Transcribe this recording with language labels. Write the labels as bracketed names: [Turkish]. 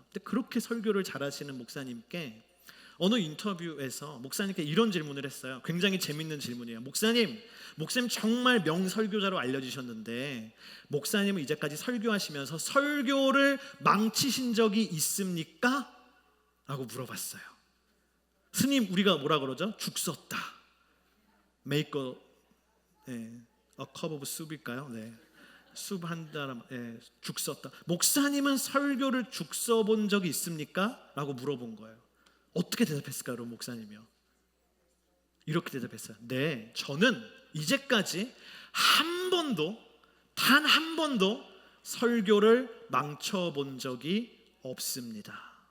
[Korean] 근데 그렇게 설교를 잘하시는 목사님께 어느 인터뷰에서 목사님께 이런 질문을 했어요. 굉장히 재밌는 질문이에요. 목사님 정말 명설교자로 알려지셨는데 목사님은 이제까지 설교하시면서 설교를 망치신 적이 있습니까? 라고 물어봤어요. 스님, 우리가 뭐라 그러죠? 죽 썼다. [English] Make a cup of soup일까요? [Korean] 네. 숲 한 사람, 죽 썼다. 목사님은 설교를 죽 써본 적이 있습니까? 라고 물어본 거예요. 어떻게 대답했을까요, 목사님이요? 이렇게 대답했어요. 네, 저는 이제까지 한 번도, 단 한 번도 설교를 망쳐본 적이 없습니다.